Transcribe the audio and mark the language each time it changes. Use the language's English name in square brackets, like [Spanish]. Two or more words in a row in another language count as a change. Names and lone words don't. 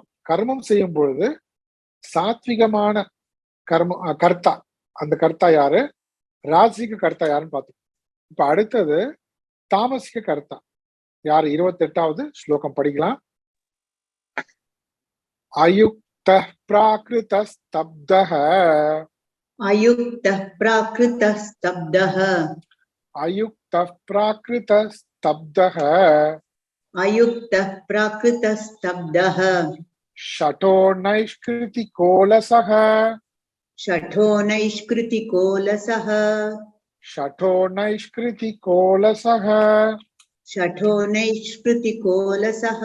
[Tamil] கர்மம் செய்யும் பொழுது சாத்விகமான கர்த்தா. அந்த கர்த்தா யாரு? ராஜசிக கர்த்தா யாருன்னு பார்த்தோம். இப்ப அடுத்தது தாமசிக கர்த்தா யாரு? 28வது ஸ்லோகம் படிக்கலாம். [Sanskrit] अयुक्तः प्राकृतः स्तब्धः. अयुक्तः प्राकृतः स्तब्धः अयुक्तः प्राकृतः स्तब्धः. अयुक्तः प्राकृतः स्तब्धः शठो नैष्कृतिकोलसः. शठो नैष्कृतिकोलसः शठो नैष्कृतिकोलसः. शठो नैष्कृतिकोलसः